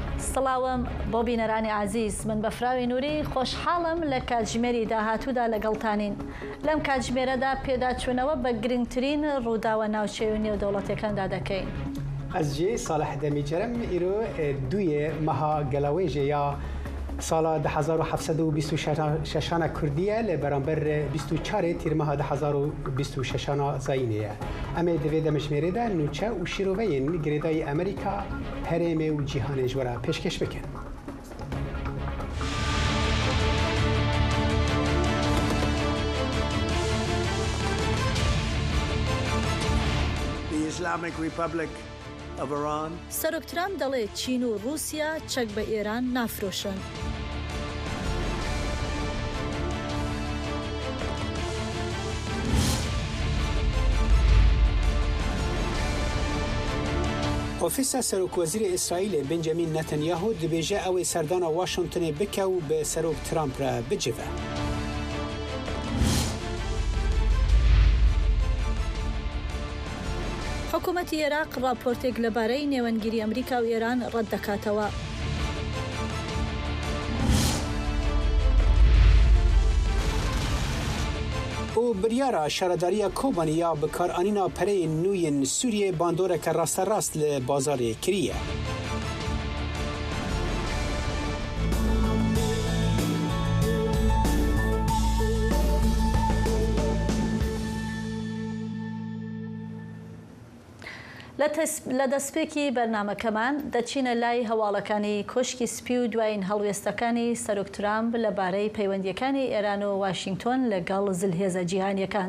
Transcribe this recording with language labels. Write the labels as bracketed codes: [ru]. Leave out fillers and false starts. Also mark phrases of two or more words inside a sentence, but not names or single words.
[ckb] سڵاوم بۆ بینەرانی عزیز من بە فراوی نووری خۆشحاڵم لە کاتژمێری داهاتوودا لەگەڵتانین لەم کاتژمێرەدا پێداچوونەوە بە گرنگترین ڕووداوە ناوچەی و نێودەوڵەتیەکاندا دەکەین. [ku] Ez jê Salih Demîcerem îro duyê meha gelawêjê ya sala 1726 Kurdiye li beramber 24 tîrmeha 2026 Zayînê ye. Em ê divê demişmêrê de nûçe û şîroveyên girêdayî Amerîka, herêmê û cîhanê ji we re pêşkêş bikin. [en] The Islamic Republic of Iran. [ckb] سەرۆکترام دەڵێ چین و رووسیا چەک بە ئێران نافرۆشن. [ku] Ofîsa Serokvezîrê İsraîlê Benjamin Netanyahu dibêje ew ê serdana Washingtonê bike û bi Serok Trump re bicive. [ckb] حکوومەتی عێراق راپۆرتێک لەبارەی نێوەنگیری ئەمریکا و ئێران ڕەت دەکاتەوە. [ku] û biryara şaredariya Kobanî ya bikaranîna pereyên nû yên Sûriyê bandoreke rasterast li bazarê kiriye. [ckb] لە دەستپێکی بەرنامەکەمان دەچینە لای هەواڵەکانی کۆشکی سپی و دوایین هەڵوێستەکانی سەرۆک ترامپ لەبارەی پەیوەندیەکانی ئێران و واشنگتۆن لەگەڵ زلهێزە جیهانیەکان.